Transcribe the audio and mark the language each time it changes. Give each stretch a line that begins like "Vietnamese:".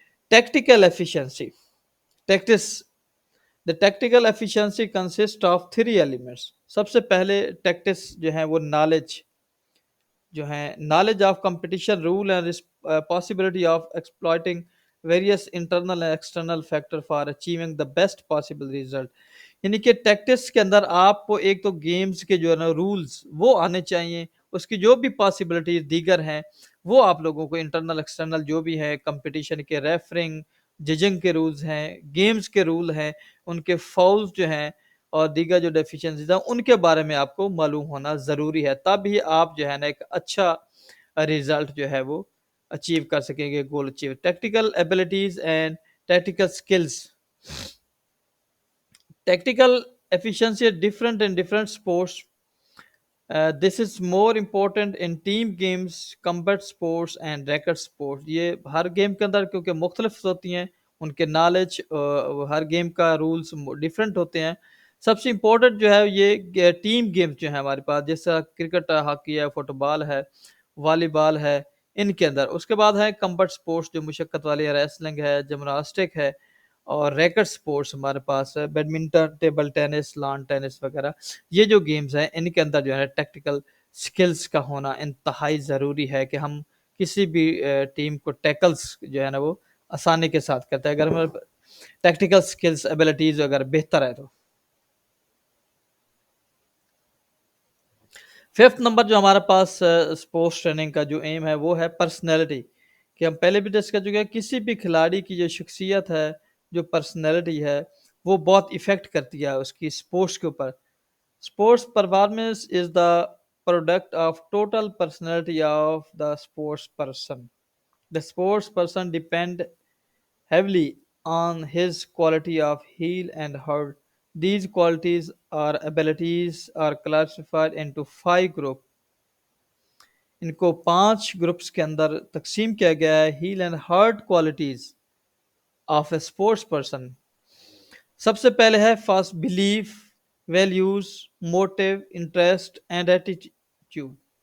English: Tactical efficiency tactics The tactical efficiency consists of three elements.
Urdu: سب سے پہلے ٹیکٹس جو ہیں
English: وہ جو ہیں knowledge of competition rule and possibility of exploiting various internal and external factor for achieving the best possible result.
Urdu: یعنی کہ ٹیکٹس کے اندر آپ کو ایک تو گیمز کے جو ہے نا رولز وہ آنے چاہیے، اس کی جو بھی پاسبلٹیز دیگر ہیں وہ آپ لوگوں کو انٹرنل ایکسٹرنل جو بھی ہے، کمپٹیشن کے ریفرنگ، ججنگ کے رولز ہیں، گیمز کے رول ہیں، ان کے فاؤلز جو ہیں اور دیگر جو ڈیفیشنسیز ہیں ان کے بارے میں آپ کو معلوم ہونا ضروری ہے، تب ہی آپ جو ہے نا ایک اچھا ریزلٹ جو ہے وہ اچیو کر سکیں گے، goal achieve.
English: Tactical abilities and tactical skills. Tactical efficiency is different in different sports. This is more important in team games, combat sports and racket sports.
Urdu: یہ ہر گیم کے اندر کیونکہ مختلف ہوتی ہیں، ان کے نالج ہر گیم کا رولز ڈفرینٹ ہوتے ہیں. سب سے امپورٹنٹ جو ہے یہ ٹیم گیمز جو ہیں ہمارے پاس، جیسا کرکٹ ہے، ہاکی ہے، فٹ بال ہے، والی بال ہے، ان کے اندر. اس کے بعد ہے کمبٹ سپورٹس جو مشقت والی ریسلنگ ہے، جمناسٹک ہے، اور ریکٹ سپورٹس ہمارے پاس ہے، badminton, table tennis, lawn tennis وغیرہ. یہ جو گیمز ہیں ان کے اندر جو ہے ٹیکٹیکل سکلز کا ہونا انتہائی ضروری ہے کہ ہم کسی بھی ٹیم کو ٹیکلز جو ہے نا وہ آسانی کے ساتھ کرتے ہیں اگر ہمارے ٹیکٹیکل سکلز ایبلٹیز اگر بہتر ہے تو. ففتھ نمبر جو ہمارے پاس اسپورٹس ٹریننگ کا جو ایم ہے وہ ہے پرسنالٹی، کہ ہم پہلے بھی ڈسکس کر چکے ہیں. کسی بھی کھلاڑی کی جو شخصیت ہے، جو پرسنالٹی ہے، وہ بہت ایفیکٹ کرتی ہے اس کی اسپورٹس کے اوپر.
English: Sports performance is the product of total personality of the sports person. The sports person depend heavily on his quality of heel and heart. These qualities or abilities are classified into 5 groups.
Urdu: ان کو 5 groups کے اندر تقسیم کیا گیا ہے.
English: Heel and heart qualities of a sports person.
Urdu: سب سے پہلے ہے
English: First belief, values, motive, interest and attitude.